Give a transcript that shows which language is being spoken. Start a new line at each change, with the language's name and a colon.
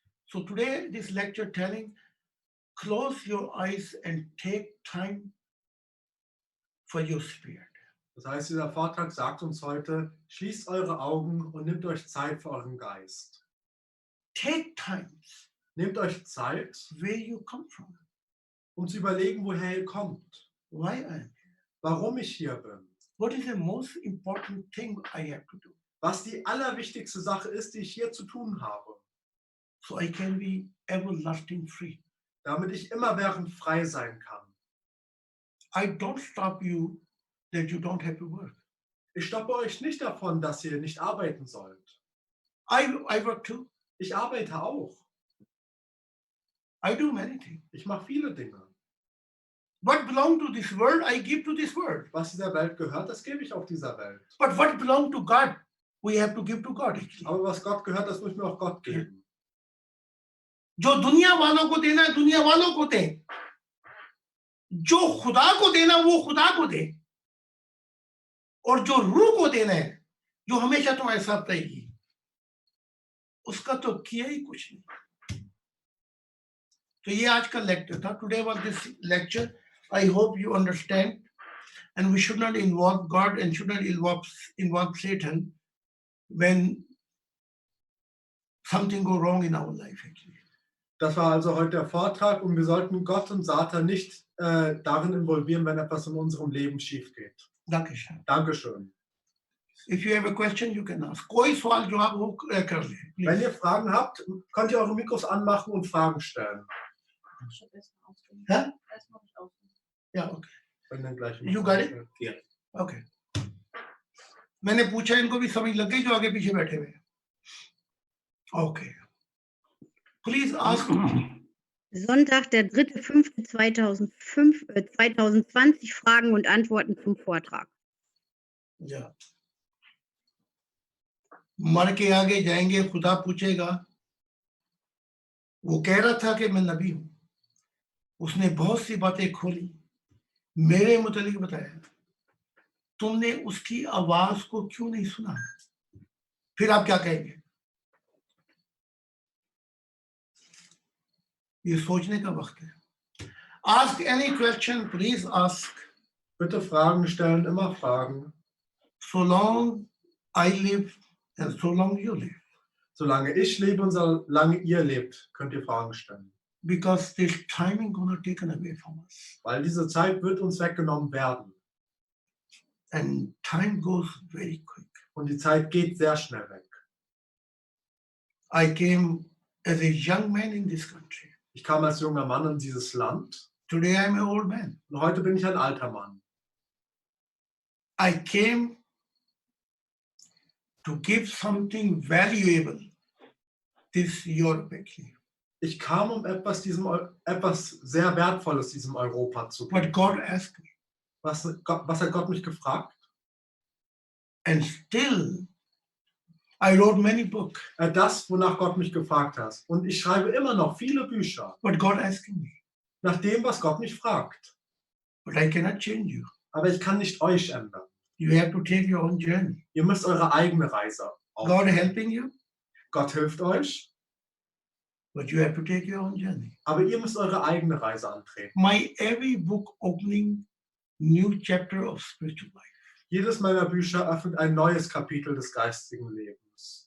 English: So today this lecture telling, close your eyes and take time for your spirit.
German: Das heißt, dieser Vortrag sagt uns heute, schließt eure Augen und nehmt euch Zeit für euren Geist.
English: Take time.
German: Nehmt euch Zeit,
English: Where you come from.
German: um zu überlegen, woher ihr kommt.
English: Why I am here.
German: Warum ich hier bin.
English: What is the most important thing I have to do.
German: Was die allerwichtigste Sache ist, die ich hier zu tun habe.
English: So I can be everlasting free.
German: Damit ich immerwährend frei sein kann.
English: I don't stop you that you don't have to work.
German: Ich stoppe euch nicht davon, dass ihr nicht arbeiten sollt.
English: I work too.
German: Ich arbeite auch.
English: I do many things.
German: Ich mache viele Dinge.
English: What belongs to this world, I give to this world.
German: Was dieser Welt gehört, das gebe ich auch dieser Welt.
English: But what belongs to God, we have to give to God. Actually.
German: Aber was Gott gehört, das muss ich mir auch Gott geben.
Hindi: जो दुनिया वालों को देना है दुनिया वालों को दे. जो खुदा को देना वो खुदा को दे. और जो रूह को देना है, जो हमेशा तुम्हारे साथ रहेगी, उसका तो किया ही कुछ नहीं. तो ये आज का लेक्चर था.
English: Today was this lecture. I hope you understand. And we should not involve God and should not involve Satan when something go wrong in our life. Actually.
German: Das war also heute der Vortrag und wir sollten Gott und Satan nicht darin involvieren, wenn etwas in unserem Leben schief geht. Dankeschön. Dankeschön.
English: If you have a question, you can ask.
Hindi: कोई सवाल जवाब हो कर ले.
German: Wenn ihr Fragen habt, könnt ihr eure Mikros anmachen und Fragen stellen.
English: Huh? Yeah, okay.
German: Wenn dann gleich
English: You got it? Yeah. Okay.
Hindi: मैंने पूछा इनको भी समझ लग गई जो आगे पीछे बैठे हुए.
English: Okay. Please ask.
German: Sonntag, der 3.5.2020, Fragen und Antworten zum Vortrag. Ja.
Hindi: मर के आगे जाएंगे, खुदा पूछेगा. वो कह रहा था कि मैं नबी हूं. उसने बहुत सी बातें खोली, मेरे मुतालिक बताया. तुमने उसकी आवाज को क्यों नहीं सुना? फिर आप क्या कहेंगे? ये सोचने का वक्त है.
English: Ask any question, please ask.
German: Bitte Fragen stellen, immer Fragen.
English: So long I live and so long you live.
German: Solange ich lebe und solange ihr lebt, könnt ihr Fragen stellen.
English: Because this time is gonna taken away from us.
German: Weil diese Zeit wird uns weggenommen werden.
English: And time goes very quick.
German: Und die Zeit geht sehr schnell weg.
English: I came as a young man in this country.
German: Ich kam als junger Mann in dieses Land.
English: Today I'm an old man.
German: Und heute bin ich ein alter Mann.
English: I came to give something valuable this Europe actually.
German: Ich kam, um etwas sehr Wertvolles diesem Europa zu
English: But
German: geben.
English: God asked me.
German: Was hat Gott mich gefragt?
English: And still I wrote many books.
German: Das, wonach Gott mich gefragt hat. Und ich schreibe immer noch viele Bücher.
English: But God asking me.
German: Nach dem, was Gott mich fragt.
English: But I cannot change you.
German: Aber ich kann nicht euch ändern.
English: You have to take your own journey.
German: Ihr müsst eure eigene Reise
English: God
German: aufnehmen.
English: helping you,
German: Gott hilft euch,
English: but you have to take your own journey.
German: aber ihr müsst eure eigene Reise antreten.
English: My every book opening new chapter of spiritual life.
German: Jedes meiner Bücher öffnet ein neues Kapitel des geistigen Lebens.